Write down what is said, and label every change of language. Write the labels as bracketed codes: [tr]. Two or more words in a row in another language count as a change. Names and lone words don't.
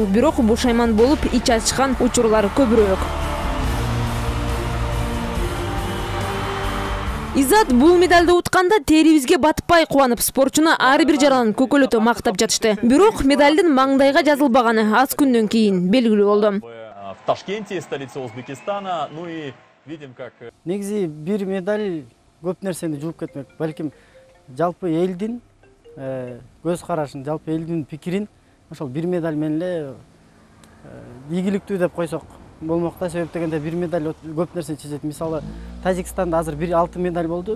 [ky] Бирок бушайман болуп ич ачышкан учурлар көбүрөөк. Иззат бул медалды утканда терибизге батпай кубанып, спортчуну ар бир жаранын көкөлөтө мактап жатышты. Бирок медалдын маңдайга жазылбаганы аз күндөн кийин белгилүү болду. [ru] В Ташкенте, столице Узбекистана, ну и видим как... [ky] Негизи бир медаль көп нерсени жууп кетмек. Балким жалпы элдин көз карашын, жалпы элдин пикирин ошол бир медаль менен эле ийгиликтүү деп койсок болмок да. Себеп дегенде бир медаль көп нерсени чечет. Мисалы, Тажикстанда азыр 6 медаль болду.